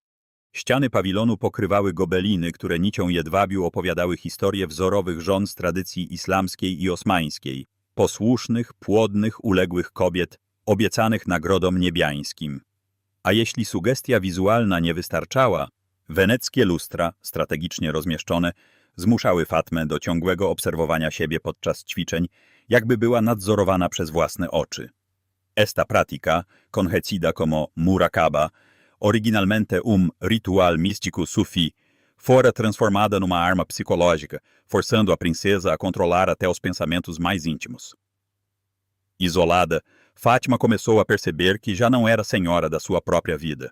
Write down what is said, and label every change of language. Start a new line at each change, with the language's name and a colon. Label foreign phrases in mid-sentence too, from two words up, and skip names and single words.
Polish: Ściany pawilonu pokrywały gobeliny, które nicią jedwabiu opowiadały historię wzorowych żon z tradycji islamskiej i osmańskiej, posłusznych, płodnych, uległych kobiet, obiecanych nagrodom niebiańskim. A jeśli sugestia wizualna nie wystarczała, weneckie lustra, strategicznie rozmieszczone, zmuszały Fatmę do ciągłego obserwowania siebie podczas ćwiczeń, jakby była nadzorowana przez własne oczy.
Portuguese: Esta prática, conhecida como murakaba, originalmente ritual místico sufi, fora transformada numa arma psicológica, forçando a princesa a controlar até os pensamentos mais íntimos. Isolada, Fátima começou a perceber que já não era senhora da sua própria vida.